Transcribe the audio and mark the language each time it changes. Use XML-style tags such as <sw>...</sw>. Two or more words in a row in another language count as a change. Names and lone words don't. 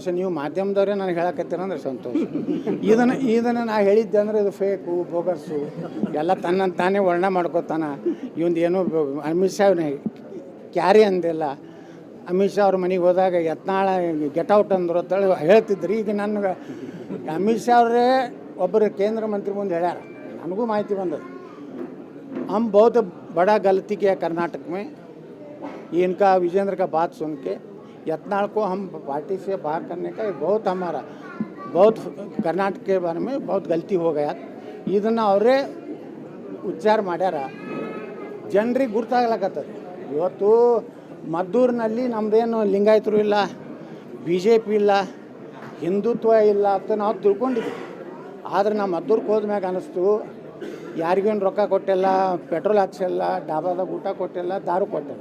<kn>ನೀವು ಮಾಧ್ಯಮದವರೇ ನನಗೆ ಹೇಳಕತ್ತೀರಂದ್ರೆ ಸಂತೋಷ. ಇದನ್ನು ನಾ ಹೇಳಿದ್ದೆ ಅಂದರೆ ಇದು ಫೇಕು, ಬೋಗಸ್ಸು, ಎಲ್ಲ ತನ್ನಂತ ತಾನೇ ವರ್ಣನೆ ಮಾಡ್ಕೋತಾನ. ಇವಂದು ಏನೋ ಅಮಿತ್ ಶಾ ಕ್ಯಾರಿ ಅಂದಿಲ್ಲ. ಅಮಿತ್ ಶಾ ಅವ್ರ ಮನೆಗೆ ಹೋದಾಗ ಯತ್ನಾಳ</kn> <en>get out</en> <kn>ಅಂದರು ಅಂತೇಳಿ ಹೇಳ್ತಿದ್ರಿ. ಈಗ ನನಗೆ ಅಮಿತ್ ಶಾ ಅವರೇ ಒಬ್ಬರು ಕೇಂದ್ರ ಮಂತ್ರಿ ಮುಂದೆ ಹೇಳ್ಯಾರ, ನನಗೂ ಮಾಹಿತಿ ಬಂದದ.</kn> <hi>हम बहुत बड़ा गलती किया कर्नाटक में, इनका विजेंद्र का बात सुन के यत्नाल को हम पार्टी से बाहर करने का बहुत हमारा बहुत कर्नाटक के बारे में बहुत गलती हो गया.</hi> <kn>ಇದನ್ನು ಅವರೇ ಉಚ್ಚಾರ ಮಾಡ್ಯಾರ. ಜನರಿಗೆ ಗುರ್ತಾಗ್ಲಕತ್ತದ. ಇವತ್ತು ಮದ್ದೂರಿನಲ್ಲಿ ನಮ್ಮದೇನು ಲಿಂಗಾಯತರು ಇಲ್ಲ, BJP ಇಲ್ಲ, ಹಿಂದುತ್ವ ಇಲ್ಲ ಅಂತ ನಾವು ತಿಳ್ಕೊಂಡಿದ್ವಿ. ಆದರೆ ನಾವು ಮದ್ದೂರಿಗೆ ಹೋದ್ಮ್ಯಾಗ ಅನ್ನಿಸ್ತು ಯಾರಿಗೇನು ರೊಕ್ಕ ಕೊಟ್ಟಿಲ್ಲ, ಪೆಟ್ರೋಲ್ ಹಾಕ್ಸಿಲ್ಲ, ಡಾಬಾದಾಗ ಊಟ ಕೊಟ್ಟಿಲ್ಲ, ದಾರು ಕೊಟ್ಟಿಲ್ಲ.</kn>